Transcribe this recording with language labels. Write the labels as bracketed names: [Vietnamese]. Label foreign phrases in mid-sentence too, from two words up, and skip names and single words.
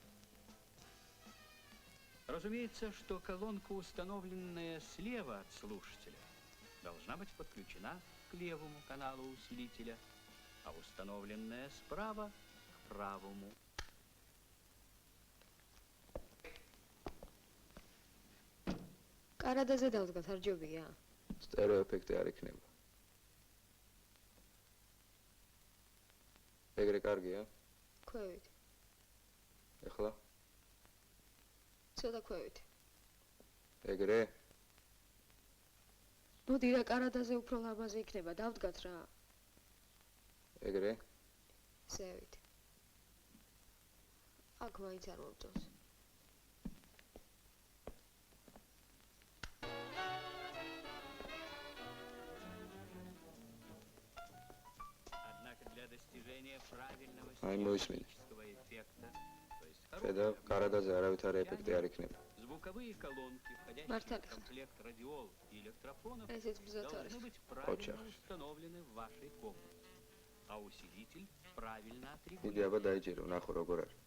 [Russian] Разумеется, что колонка, установленная слева от слушателя, должна быть подключена к левому каналу усилителя, а установленная справа к правому. [Georgian] Карадაზე დავდგათ, არ ჯობია? Стереоэффекты არ იქნება. ეგრე კარგია? ქვევით. ეხლა? ცოტა ქვევით. ეგრე? მოდი რა კარადაზე უფრო ლამაზი იქნება, დავდგათ რა. ეგრე? ზევით. აქ მაინც არ მომწონს. [Russian] Для достижения правильного стереофонического эффекта, то есть звуковые колонки, входящие в комплект радиол и электрофонов, должны быть правильно установлены в вашей комнате, а усилитель правильно отрегулирован.